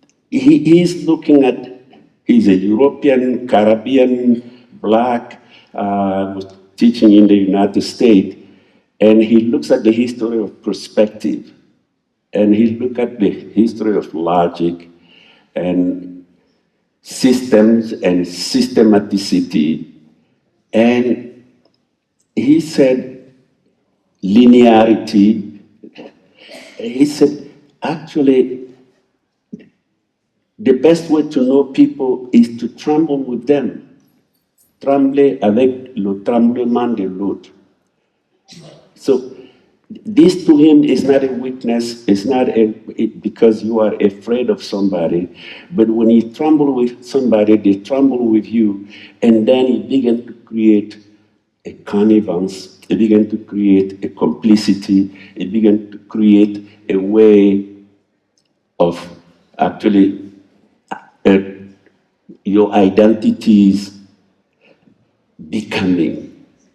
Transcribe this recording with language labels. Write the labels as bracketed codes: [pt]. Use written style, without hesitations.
[en] He's looking at, he's a European, Caribbean, black, was teaching in the United States, and he looks at the history of perspective, and he looks at the history of logic, and systems and systematicity, and he said linearity. He said, actually, the best way to know people is to tremble with them. [fr] Trembler avec le tremblement de l'autre. [en] So this to him is not a weakness, it's not because you are afraid of somebody, but when you tremble with somebody, they tremble with you, and then you begin to create a connivance, you begin to create a complicity, you begin to create a way of actually your identities becoming.